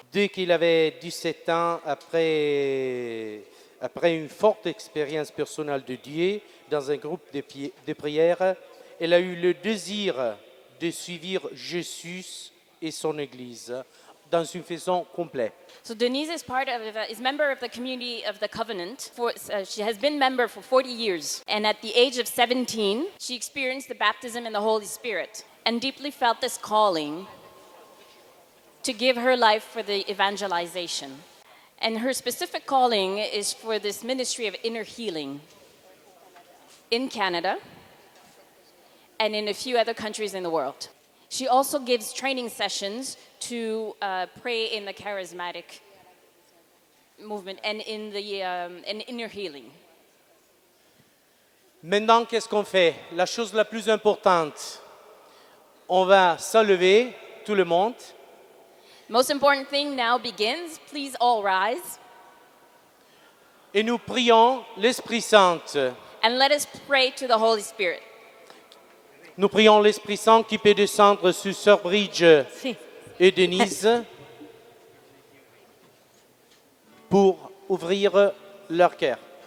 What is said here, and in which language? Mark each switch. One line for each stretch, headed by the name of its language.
French: Dès qu'il avait 17 ans, après une forte expérience personnelle de Dieu dans un groupe de prière, elle a eu le désir de suivre Jésus et son Église dans une façon complète.
English: So Denise is member of the community of the covenant. She has been member for 40 years. And at the age of 17, she experienced the baptism in the Holy Spirit and deeply felt this calling to give her life for the evangelization. And her specific calling is for this ministry of inner healing in Canada and in a few other countries in the world. She also gives training sessions to pray in the charismatic movement and in inner healing.
French: Maintenant, qu'est-ce qu'on fait? La chose la plus importante, on va s'enlever, tout le monde.
English: Most important thing now begins. Please all rise.
French: Et nous prions l'Esprit Saint.
English: And let us pray to the Holy Spirit.
French: Nous prions l'Esprit Saint qui peut descendre sur Sœur Bridge et Denise pour ouvrir leur cœur.